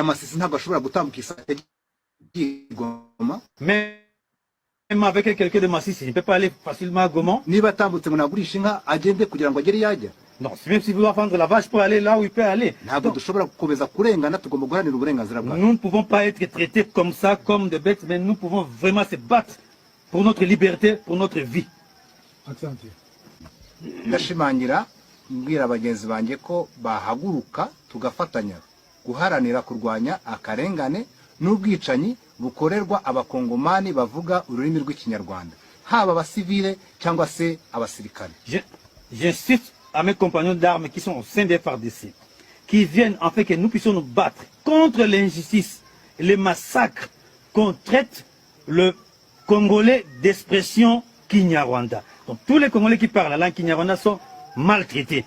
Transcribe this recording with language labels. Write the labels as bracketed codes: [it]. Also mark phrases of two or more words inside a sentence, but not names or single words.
[fr] Même avec quelqu'un de Masisi, il ne peut pas aller facilement à Goma. Non, même s'il veut vendre la vache pour aller là où il peut aller. Donc, nous ne pouvons pas être traités comme ça, comme des bêtes, mais nous pouvons vraiment se battre pour notre liberté, pour notre vie. [rw] Ndashimangira mbwira abagenzi banjye ko bahaguruka tugafatanya guharanira kurwanya akarengane n'ubwicanyi bukorerwa abakongomani bavuga ururimi rw'ikinyarwanda haba abasivile cyangwa se abasirikare. [fr] J'insiste à mes compagnons d'armes qui sont au sein des FARDC, qui viennent en fait que nous puissions nous battre contre l'injustice et les massacres qu'on traite le Congolais d'expression Kinyarwanda. Donc tous les Congolais qui parlent la langue Kinyarwanda sont maltraités.